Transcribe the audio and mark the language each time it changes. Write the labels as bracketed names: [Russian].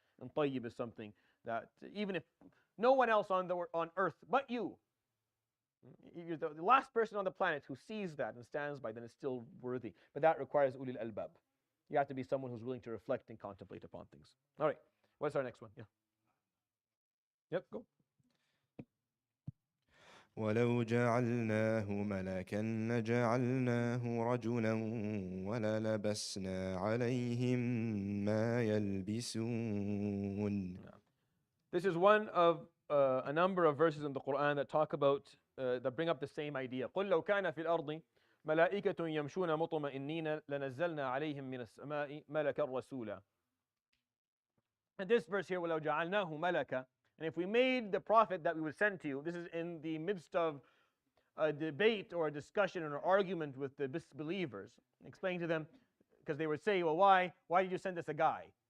[English] And tayyib is something that even if no one else on earth but you're the last person on the planet who sees that and stands by, then it's still worthy. But that requires ulil albab. You have to be someone who's willing to reflect and contemplate upon things. All right, what's our next one? Yeah. Yep, go. [Arabic] ولو جعلناه ملكا لجعلناه رجلا وللبسنا عليهم ما يلبسون. [English] This is one of a number of verses in the Quran that talk about, that bring up the same idea. [Arabic] قُلْ لَوْ كَانَ فِي الْأَرْضِ مَلَائِكَةٌ يَمْشُونَ مُطْمَئِنِّينَ لَنَزَّلْنَا عَلَيْهِم مِّنَ السَّمَاءِ مَلَكًا رَسُولًا. [English] And this verse here, [Arabic] وَلَوْ جَعَلْنَاهُ مَلَكًا, [English] and if we made the prophet that we would send to you, this is in the midst of a debate or a discussion or an argument with the disbelievers, explaining to them, because they would say, well, why did you send us a guy?